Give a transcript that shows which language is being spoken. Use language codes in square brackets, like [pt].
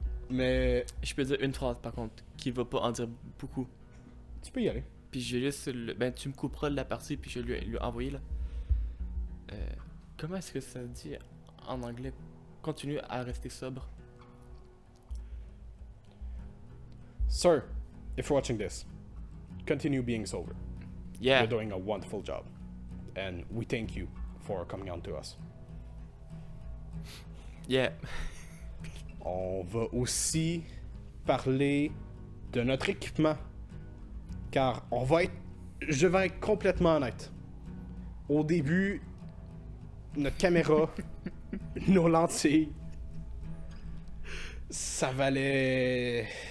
[fr] Mais Je peux dire une phrase par contre, qui va pas en dire beaucoup. tu peux y aller. Puis je vais juste. Ben, tu me couperas de la partie, puis je vais lui envoyer là. Comment est-ce que ça dit en anglais? Continue à rester sobre. [en] Sir, if you're watching this, continue being sober. Yeah. You're doing a wonderful job. And we thank you for coming on to us. Yeah. [fr] On va aussi parler de notre équipement. Car je vais être complètement honnête. Au début, notre caméra, nos lentilles, ça valait...